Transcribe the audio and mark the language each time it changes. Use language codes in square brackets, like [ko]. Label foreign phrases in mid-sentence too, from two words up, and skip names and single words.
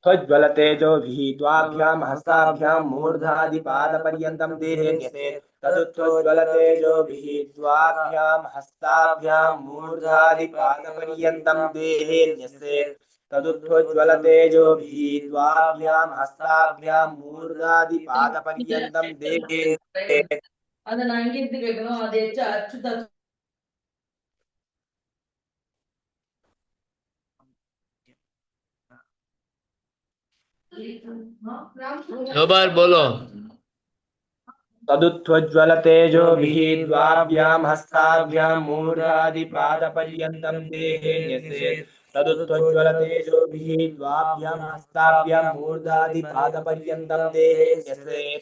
[sa] तदुत्थोज्ज्वलतेजोभिः द्वाभ्यां हस्ताभ्यां मूर्धादिपादपर्यन्तं देहे न्यसेत् तदुत्थोज्ज्वलतेजोभिः द्वाभ्यां हस्ताभ्यां मूर्धादिपादपर्यन्तं देहे न्यसेत् तदुत्थोज्ज्वलतेजोभिः द्वाभ्यां हस्ताभ्यां मूर्धादिपादपर्यन्तं देहे न्यसेत् [ta] அதை நான் இங்கிருந்து கேட்கணும் அதை அச்சுதா [hi] दो बार बोलो। [sa] तदुत्थोज्ज्वलतेजोभिः द्वाभ्यां हस्ताभ्यां मूर्धादिपादपर्यन्तं देहे न्यसेत् तदुत्थोज्ज्वलतेजोभिः द्वाभ्यां हस्ताभ्यां मूर्धादिपादपर्यन्तं देहे न्यसेत्